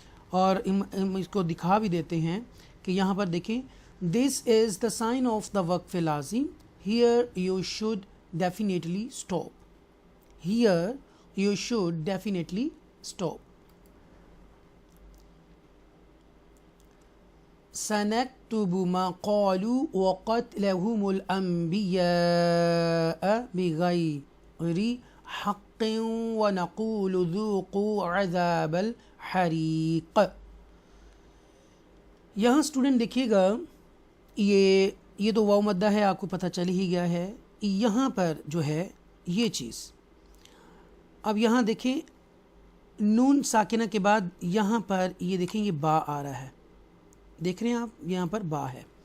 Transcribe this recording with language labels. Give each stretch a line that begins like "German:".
Urdu: اور ہم اس کو دکھا بھی دیتے ہیں کہ یہاں پر دیکھیں
English: This is the sign of the وقف لازم، here you should definitely stop, here you should definitely stop.
Arabic: سنكتب ما قالوا وقتلهم الأنبياء بغير حق ونقول ذوقوا عذاب الحريق.
Urdu: یہاں اسٹوڈنٹ دیکھیے گا یہ تو واو مدہ ہے، آپ کو پتہ چل ہی گیا ہے. یہاں پر جو ہے یہ چیز، اب یہاں دیکھیں نون ساکنہ کے بعد یہاں پر یہ دیکھیں یہ با آ رہا ہے، دیکھ رہے ہیں آپ یہاں پر با ہے.